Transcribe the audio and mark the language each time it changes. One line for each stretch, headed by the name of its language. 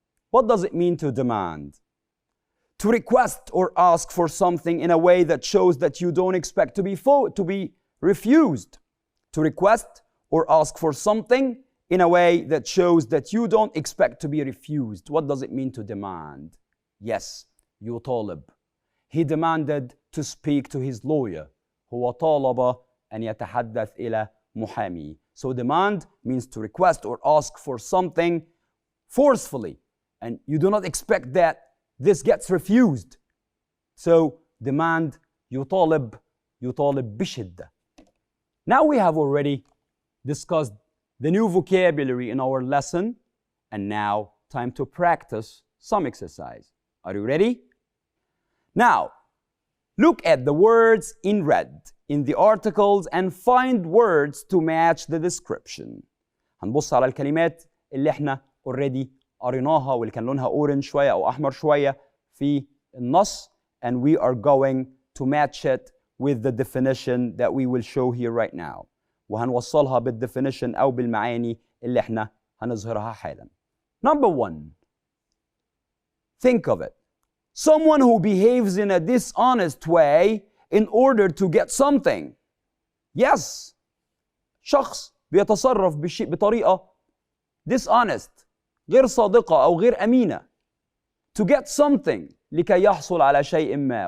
English: What does it mean to demand? To request or ask for something in a way that shows that you don't expect to be refused. To request or ask for something in a way that shows that you don't expect to be refused. What does it mean to demand?
Arabic: Yes, يطالب.
English: He demanded to speak to his lawyer.
Arabic: هو طالب أن يتحدث إلى محامي.
English: So demand means to request or ask for something forcefully. And you do not expect that this gets refused. So demand
Arabic: يطالب بشدة.
English: Now we have already discussed the new vocabulary in our lesson, and now time to practice some exercise. Are you ready? Now, look at the words in red in the articles and find words to match the description.
Arabic: هنبص على الكلمات اللي احنا already قريناها واللي كان لونها orange شوية أو أحمر شوية في النص,
English: and we are going to match it with the definition that we will show here right now.
Arabic: وهنوصلها بالدefinition أو بالمعاني اللي احنا هنظهرها حالا.
English: Number one, think of it. someone who behaves in a dishonest way in order to get something. Yes.
Arabic: شخص بيتصرف بطريقة dishonest، غير صادقة أو غير أمينة.
English: To get something،
Arabic: لكي يحصل على شيء ما.